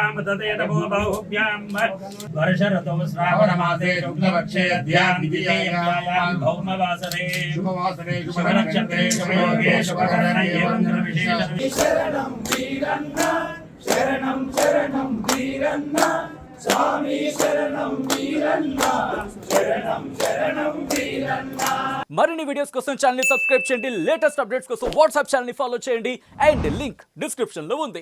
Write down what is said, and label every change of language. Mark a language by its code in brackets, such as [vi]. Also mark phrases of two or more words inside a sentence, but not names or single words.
[sa] तते नमो बाहुभ्यां वर्षरतो श्रावणमासे शुक्लपक्षे अद्यां द्वितीयायां भौमवासरे शुभवासरे शुभनक्षत्रे शुभयोगे शुभकरणे मन्त्रविशेषे शरणं वीरन्न शरणं शरणं वीरन्न స్వామి శరణం వీరన్న శరణం శరణం వీరన్న. [te] మరిన్ని వీడియోస్ కోసం ఛానల్ ని సబ్స్క్రైబ్ చేయండి. లేటెస్ట్ అప్డేట్స్ కోసం వాట్సాప్ ఛానల్ ని ఫాలో చేయండి. అండ్ లింక్ డిస్క్రిప్షన్ లో ఉంది.